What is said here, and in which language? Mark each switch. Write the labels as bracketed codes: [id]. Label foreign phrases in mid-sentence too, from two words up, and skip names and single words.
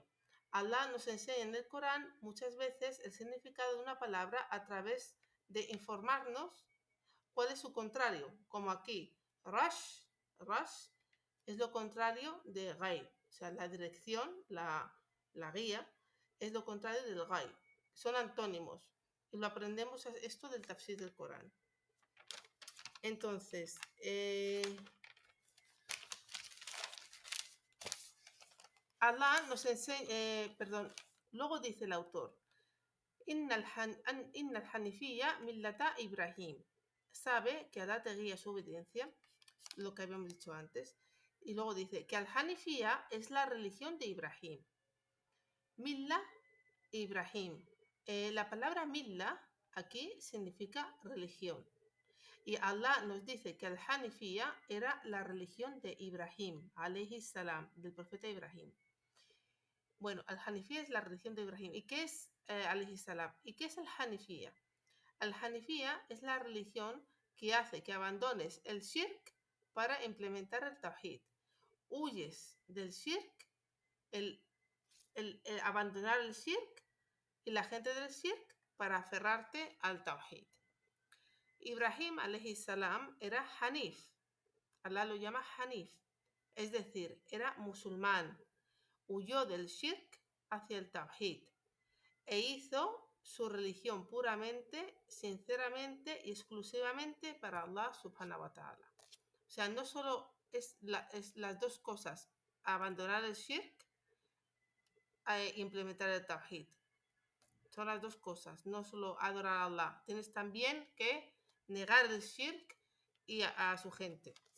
[es] Allah nos enseña en el Corán muchas veces el significado de una palabra a través de informarnos cuál es su contrario, como aquí, rash es lo contrario de ghay, o sea, la dirección, la guía, es lo contrario del ghay. Son antónimos y lo aprendemos esto del tafsir del Corán. Entonces, Allah nos enseña, luego dice el autor: [ar] إن الحنيفية ملة إبراهيم. [es] Sabe que Allah te guía su obediencia, lo que habíamos dicho antes. Y luego dice que al-Hanifiyya es la religión de Ibrahim. Milla, Ibrahim. La palabra milla aquí significa religión. Y Allah nos dice que el Hanifía era la religión de Ibrahim, [ar] عليه السلام, [es] del profeta Ibrahim. Bueno, el Hanifía es la religión de Ibrahim. ¿Y qué es [ar] عليه السلام? [es] ¿Y qué es el Hanifía? El Hanifía es la religión que hace que abandones el shirk para implementar el tawhid. Huyes del shirk, el abandonar el shirk y la gente del shirk para aferrarte al tawhid. Ibrahim [ar] عليه السلام [es] era Hanif. Allah lo llama Hanif, es decir, era musulmán. Huyó del shirk hacia el tawhid e hizo su religión puramente, sinceramente y exclusivamente para Allah [ar] سبحانه وتعالى. [es] O sea, no solo es las dos cosas, abandonar el shirk e implementar el tawhid. Son las dos cosas, no solo adorar a Allah. Tienes también que negar el shirk y a su gente.